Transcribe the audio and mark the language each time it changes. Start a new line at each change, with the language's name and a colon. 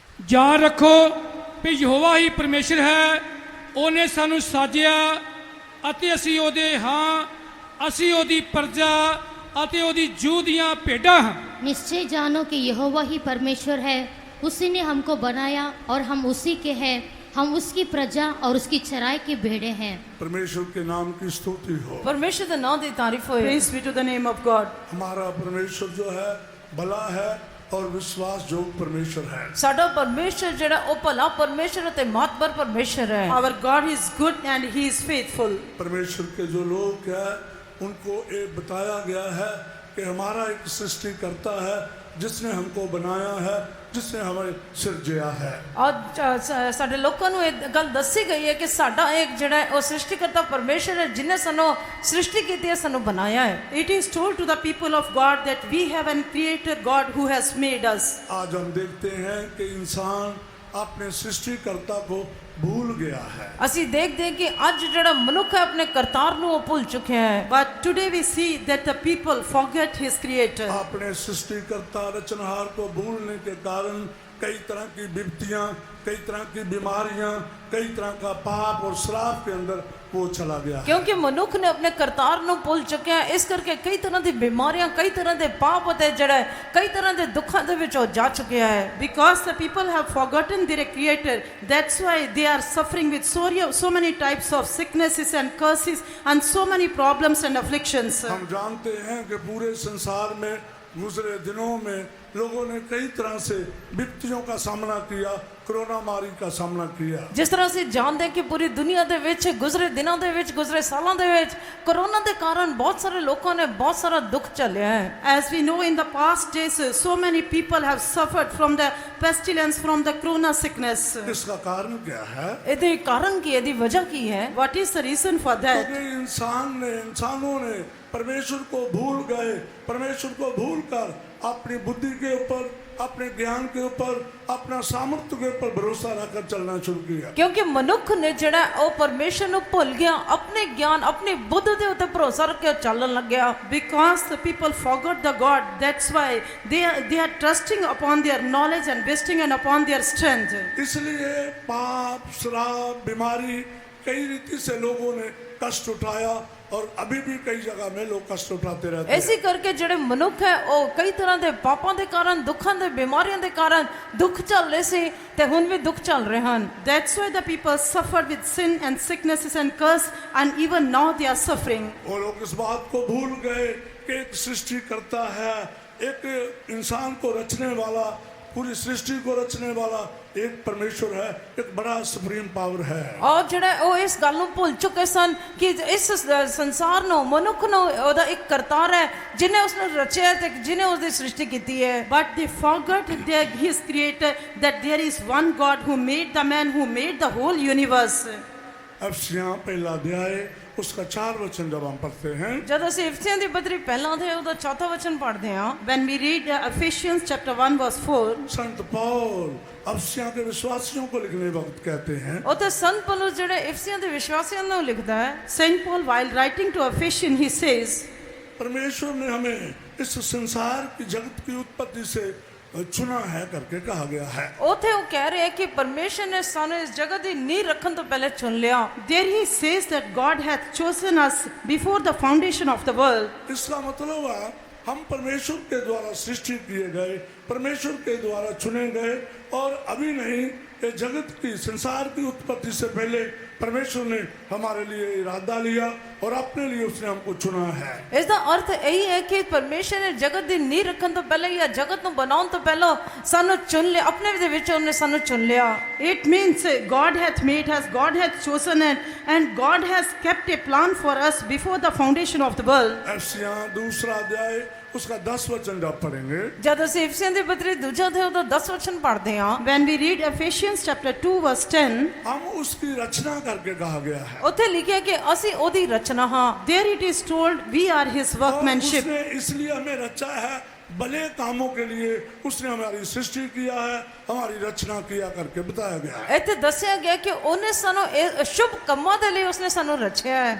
Hindi: जान रखो भी यहोवा ही परमेश्वर है,
Punjabi: ਉਹਨੇ ਸਾਨੂੰ ਸਾਜਿਆ ਅਤੇ ਅਸੀਂ ਉਹਦੇ ਹਾਂ ਅਸੀਂ ਉਹਦੀ ਪ੍ਰਜਾ ਅਤੇ ਉਹਦੀ ਜੂਹ ਦੀਆਂ ਭੇਡਾਂ ਹਾਂ।
Hindi: निश्चय जानो कि यहोवा ही परमेश्वर है, उसी ने हमको बनाया और हम उसी के हैं। हम उसकी प्रजा और उसकी चराई की भेड़ें हैं। परमेश्वर के नाम की स्तुति हो।
Punjabi: ਪਰਮੇਸ਼ਰ ਦੇ ਨਾਂ ਦੀ ਤਾਰੀਫ ਹੋਏ।
English: Praise be to the name of God.
Hindi: हमारा परमेश्वर जो है भला है और विश्वास जो परमेश्वर है।
Punjabi: ਸਾਡਾ ਪਰਮੇਸ਼ਰ ਜਿਹੜਾ ਉਹ ਭਲਾ ਪਰਮੇਸ਼ਰ ਅਤੇ ਮਾਤਬਰ ਪਰਮੇਸ਼ਰ ਹੈ।
English: Our God is good and He is faithful.
Hindi: परमेश्वर के जो लोग हैं उनको ये बताया गया है कि हमारा एक सृष्टिकर्ता है जिसने हमको बनाया है, जिसने हमें सिरजिया है।
Punjabi: ਔਰ ਸਾਡੇ ਲੋਕਾਂ ਨੂੰ ਇਹ ਗੱਲ ਦੱਸੀ ਗਈ ਹੈ ਕਿ ਸਾਡਾ ਇੱਕ ਜਿਹੜਾ ਹੈ ਉਹ ਸ੍ਰਿਸ਼ਟੀਕਰਤਾ ਪਰਮੇਸ਼ਰ ਹੈ ਜਿਨੇ ਸਾਨੂੰ ਸ੍ਰਿਸ਼ਟੀ ਕੀਤੀ ਹੈ, ਸਾਨੂੰ ਬਣਾਇਆ ਹੈ।
English: It is told to the people of God that we have a creator God who has made us.
Hindi: आज हम देखते हैं कि इंसान अपने सृष्टिकर्ता को भूल गया है।
Punjabi: ਅਸੀਂ ਦੇਖਦੇ ਹਾਂ ਕਿ ਅੱਜ ਜਿਹੜਾ ਮਨੁੱਖ ਹੈ ਆਪਣੇ ਕਰਤਾਰ ਨੂੰ ਉਹ ਭੁੱਲ ਚੁੱਕਿਆ ਹੈ।
English: But today we see that the people forget His creator.
Hindi: अपने सृष्टिकर्ता रचनहार को भूलने के कारण कई तरह की विपत्तियां, कई तरह की बीमारियां, कई तरह का पाप और श्राप के अंदर वो चला गया है।
Punjabi: ਕਿਉਂਕਿ ਮਨੁੱਖ ਨੇ ਆਪਣੇ ਕਰਤਾਰ ਨੂੰ ਭੁੱਲ ਚੁੱਕਿਆ ਹੈ, ਇਸ ਕਰਕੇ ਕਈ ਤਰ੍ਹਾਂ ਦੀ ਬਿਮਾਰੀਆਂ, ਕਈ ਤਰ੍ਹਾਂ ਦੇ ਪਾਪ ਅਤੇ ਜਿਹੜਾ ਕਈ ਤਰ੍ਹਾਂ ਦੇ ਦੁੱਖਾਂ ਦੇ ਵਿੱਚ ਉਹ ਜਾ ਚੁੱਕਿਆ ਹੈ।
English: Because the people have forgotten their creator, that's why they are suffering with so many types of sicknesses and curses and so many problems and afflictions.
Hindi: हम जानते हैं कि पूरे संसार में गुजरे दिनों में लोगों ने कई तरह से विपत्तियों का सामना किया, कोरोना महामारी का सामना किया।
Punjabi: ਜਿਸ ਤਰ੍ਹਾਂ ਅਸੀਂ ਜਾਣਦੇ ਹਾਂ ਕਿ ਪੂਰੀ ਦੁਨੀਆ ਦੇ ਵਿੱਚ ਗੁਜ਼ਰੇ ਦਿਨਾਂ ਦੇ ਵਿੱਚ, ਗੁਜ਼ਰੇ ਸਾਲਾਂ ਦੇ ਵਿੱਚ ਕਰੋਨਾ ਦੇ ਕਾਰਨ ਬਹੁਤ ਸਾਰੇ ਲੋਕਾਂ ਨੇ ਬਹੁਤ ਸਾਰਾ ਦੁੱਖ ਝੱਲਿਆ ਹੈ।
English: As we know in the past days, so many people have suffered from the pestilence, from the corona sickness.
Hindi: इसका कारण क्या है?
Punjabi: ਇਹਦੇ ਕਾਰਨ ਕੀ, ਇਹਦੀ ਵਜ੍ਹਾ ਕੀ ਹੈ?
English: What is the reason for that?
Hindi: क्योंकि इंसानों ने परमेश्वर को भूल गए, परमेश्वर को भूलकर अपनी बुद्धि के ऊपर, अपने ज्ञान के ऊपर, अपना सामर्थ्य के ऊपर भरोसा रखकर चलना शुरू किया।
Punjabi: ਕਿਉਂਕਿ ਮਨੁੱਖ ਨੇ ਜਿਹੜਾ ਉਹ ਪਰਮੇਸ਼ਰ ਨੂੰ ਭੁੱਲ ਗਿਆ, ਆਪਣੇ ਗਿਆਨ, ਆਪਣੀ ਬੁੱਧ ਦੇ ਉੱਤੇ ਭਰੋਸਾ ਰੱਖ ਕੇ ਚੱਲਣ ਲੱਗਿਆ।
English: Because the people forgot the God, that's why they are trusting upon their knowledge and resting and upon their strength.
Hindi: इसलिए पाप, श्राप, बीमारी कई रीति से लोगों ने कष्ट उठाया और अभी भी कई जगह में लोग कष्ट उठाते रहते हैं।
Punjabi: ਇਸੇ ਕਰਕੇ ਜਿਹੜੇ ਮਨੁੱਖ ਹੈ ਉਹ ਕਈ ਤਰ੍ਹਾਂ ਦੇ ਪਾਪਾਂ ਦੇ ਕਾਰਨ, ਦੁੱਖਾਂ ਦੇ, ਬਿਮਾਰੀਆਂ ਦੇ ਕਾਰਨ ਦੁੱਖ ਝੱਲ ਰਹੇ ਸੀ ਤੇ ਹੁਣ ਵੀ ਦੁੱਖ ਝੱਲ ਰਹੇ ਹਨ।
English: That's why the people suffered with sin and sicknesses and curse, and even now they are suffering.
Hindi: वो लोग इस बात को भूल गए कि एक सृष्टिकर्ता है, एक इंसान को रचने वाला, पूरी सृष्टि को रचने वाला एक परमेश्वर है, एक बड़ा सुप्रीम पावर है।
Punjabi: ਔਰ ਜਿਹੜਾ ਉਹ ਇਸ ਗੱਲ ਨੂੰ ਭੁੱਲ ਚੁੱਕੇ ਸਨ ਕਿ ਇਸ ਸੰਸਾਰ ਨੂੰ, ਮਨੁੱਖ ਨੂੰ ਉਹਦਾ ਇੱਕ ਕਰਤਾਰ ਹੈ ਜਿਨੇ ਉਸ ਨੂੰ ਰਚਿਆ ਤੇ ਜਿਨੇ ਉਸ ਦੀ ਸ੍ਰਿਸ਼ਟੀ ਕੀਤੀ ਹੈ।
English: But they forgot His creator, that there is one God who made the man, who made the whole universe.
Hindi: अफसियां पहला अध्याय उसका 4 वचन जब हम पढ़ते हैं,
Punjabi: ਜਦ ਅਸੀਂ ਇਫਸੀਆਂ ਦੀ ਪत्री ਪਹਿਲਾਂ ਦੇ ਉਹਦਾ ਚੌਥਾ ਵਚਨ ਪੜ੍ਹਦੇ ਹਾਂ,
English: When we read Ephesians chapter 1 verse 4,
Hindi: संत पौल अफसियां के विश्वासियों को लिखने वक्त कहते हैं,
Punjabi: ਉੱਥੇ ਸੰਤ ਪੌਲੁਸ ਜਿਹੜੇ ਇਫਸੀਆਂ ਦੇ ਵਿਸ਼ਵਾਸੀਆਂ ਨੂੰ ਲਿਖਦਾ ਹੈ।
English: Saint Paul, while writing to Ephesians, he says,
Hindi: परमेश्वर ने हमें इस संसार की जगत की उत्पत्ति से चुना है करके कहा गया है।
Punjabi: ਉੱਥੇ ਉਹ ਕਹਿ ਰਿਹਾ ਕਿ ਪਰਮੇਸ਼ਰ ਨੇ ਸਾਨੂੰ ਇਸ ਜਗਤ ਦੀ ਨੀਂਹ ਰੱਖਣ ਤੋਂ ਪਹਿਲੇ ਚੁਣ ਲਿਆ।
English: there he says that God hath chosen us before the foundation of the world.
Hindi: इसका मतलब है हम परमेश्वर के द्वारा सृष्टि किए गए, परमेश्वर के द्वारा चुने गए, और अभी नहीं, ये जगत की, संसार की उत्पत्ति से पहले परमेश्वर ने हमारे लिए इरादा लिया और अपने लिए उसने हमको चुना है।
Punjabi: ਇਸ ਦਾ ਅਰਥ ਇਹੀ ਹੈ ਕਿ ਪਰਮੇਸ਼ਰ ਨੇ ਜਗਤ ਦੀ ਨੀਂਹ ਰੱਖਣ ਤੋਂ ਪਹਿਲੇ ਜਾਂ ਜਗਤ ਨੂੰ ਬਣਾਉਣ ਤੋਂ ਪਹਿਲਾਂ ਸਾਨੂੰ ਚੁਣ ਲਿਆ, ਆਪਣੇ ਦੇ ਵਿੱਚ ਉਹਨੇ ਸਾਨੂੰ ਚੁਣ ਲਿਆ।
English: It means God hath made us, God hath chosen us, and God has kept a plan for us before the foundation of the world.
Hindi: एफिसियां 2 अध्याय उसका 10 वचन जब पढ़ेंगे,
Punjabi: ਜਦ ਅਸੀਂ ਇਫਸੀਆਂ ਦੀ ਪत्री ਦੂਜਾ ਅਧਿਆਇ ਉਹਦਾ 10 ਵਚਨ ਪੜ੍ਹਦੇ ਹਾਂ,
English: When we read Ephesians chapter 2 verse 10,
Hindi: हम उसकी रचना करके कहा गया है।
Punjabi: ਉੱਥੇ ਲਿਖਿਆ ਕਿ ਅਸੀਂ ਉਹਦੀ ਰਚਨਾ ਹਾਂ।
English: there it is told we are His
Hindi: और
English: workmanship.
Hindi: उसने इसलिए हमें रचा है भले कामों के लिए, उसने हमारी सृष्टि किया है, हमारी रचना किया करके बताया गया है।
Punjabi: ਇੱਥੇ ਦੱਸਿਆ ਗਿਆ ਕਿ ਉਹਨੇ ਸਾਨੂੰ ਇਹ ਸ਼ੁਭ ਕੰਮਾਂ ਦੇ ਲਈ ਉਸਨੇ ਸਾਨੂੰ ਰਚਿਆ ਹੈ।